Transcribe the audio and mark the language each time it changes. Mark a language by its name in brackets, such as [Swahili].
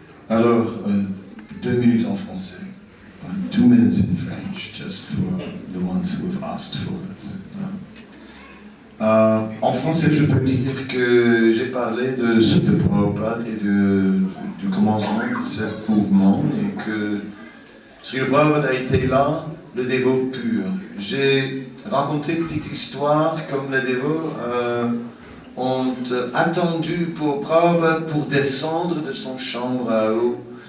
[French] Alors, 2 minutes en français. [English] 2 minutes in French, just for the ones who have asked for it. [French] En français, je peux dire que j'ai parlé de ce que Prabhupada et du commencement de ce mouvement et que Srila Prabhupada a été là, le dévot pur. J'ai raconté une petite histoire comme les dévots ont attendu pour Prabhupada pour descendre de son chambre à eau.